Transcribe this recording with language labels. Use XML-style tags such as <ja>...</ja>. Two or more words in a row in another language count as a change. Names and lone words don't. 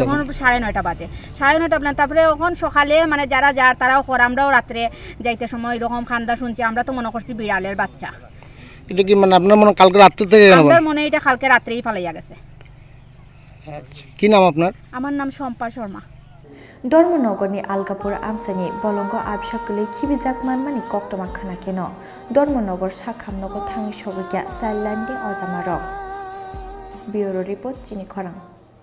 <bn>তখন 9:30 বাজে 9:30 তারপরে এখন সকালে মানে যারা যার তারাও কর আমরাও রাত্রে যাইতে সময় এরকম খান্দা শুনছি আমরা তো মনে করছি বিড়ালের বাচ্চা। এটা কি মানে আপনার মনে কালকে রাত্রে থেকে আমার মনে এটা কালকে রাত্রেই ফালাইয়া গেছে। আচ্ছা কি নাম আপনার? আমার নাম শম্পা শর্মা।</bn> <trp>Dormonogorni Algapur Amsani Bolongo Abshakilei Kibizak Manmani Koktoma Khana Keno Dormonogor Shakhamnogo Thangi Shobikya Chailandi Ozamarok Bureau Report Chini Khorang</trp>